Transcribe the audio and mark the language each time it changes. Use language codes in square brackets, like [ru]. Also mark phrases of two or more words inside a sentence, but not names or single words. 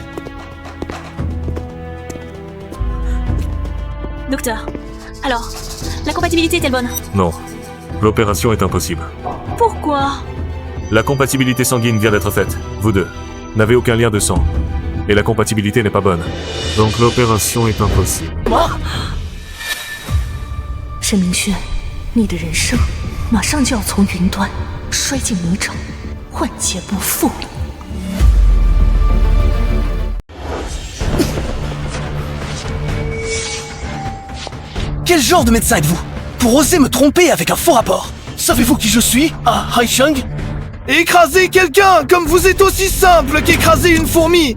[fr] Docteur, alors, la compatibilité est-elle bonne? Non. L'opération est impossible. Pourquoi? La compatibilité sanguine vient d'être faite. Vous deux n'avez aucun lien de sang. Et la compatibilité n'est pas bonne. Donc l'opération est impossible. Moi [zh] 申明轩，你的人生马上就要从云端摔进泥沼，万劫不复。 [fr] Quel genre de médecin êtes-vous pour oser me tromper avec un faux rapport? Savez-vous qui je suis, à Haicheng? Écraser quelqu'un comme vous êtes aussi simple qu'écraser une fourmi.